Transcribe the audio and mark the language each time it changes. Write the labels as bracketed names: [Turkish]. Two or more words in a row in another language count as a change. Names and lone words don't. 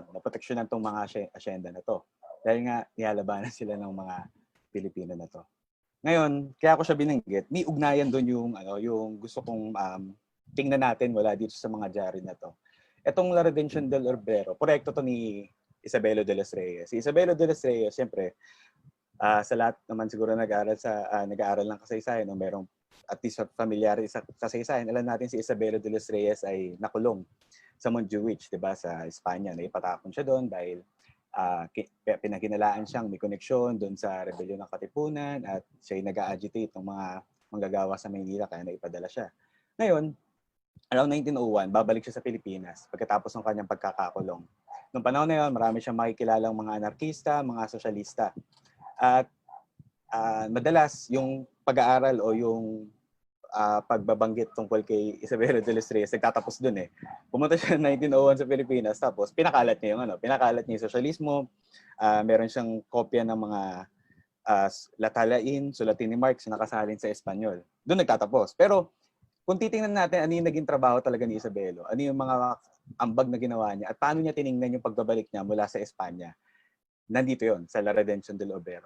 [Filipino] Naproteksyonan tong mga asyenda na to. Dahil nga, nilalabanan sila ng mga Pilipino na to. Ngayon, kaya ako siya binanggit, may ugnayan doon yung gusto kong tingnan natin wala dito sa mga diary na to. Etong La Redención del Obrero, proyekto to ni Isabelo de los Reyes. Si Isabelo de los Reyes, siyempre, sa lahat naman siguro nag-aaral ng kasaysayan, no, merong [English] at least familiar [Filipino] sa kasaysayan, alam natin si Isabelo de los Reyes ay nakulong sa Montjuic, 'di ba, sa Espanya. Naipatapon siya doon dahil pinagkinalaan siyang may koneksyon doon sa rebellion ng Katipunan at siya ay nag-agitate ng mga manggagawa sa Maynila kaya naipadala siya. Ngayon, around 1901, babalik siya sa Pilipinas pagkatapos ng kanyang pagkakakulong. Noong panahon na yun, marami siyang makikilalang mga anarkista, mga sosyalista. At madalas yung pag-aaral o yung pagbabanggit tungkol kay Isabelo de los Reyes, nagtatapos dun eh. Pumunta siya ng 1901 sa Pilipinas, tapos pinakalat niya yung sosyalismo. Meron siyang kopya ng mga latalain, sulatin ni Marx na nakasalin sa Espanyol. Doon nagtatapos. Pero kung titingnan natin ano yung naging trabaho talaga ni Isabelo, ano yung mga ambag na ginawa niya, at paano niya tiningnan yung pagbabalik niya mula sa Espanya, nandito yon sa La Redención del Obrero.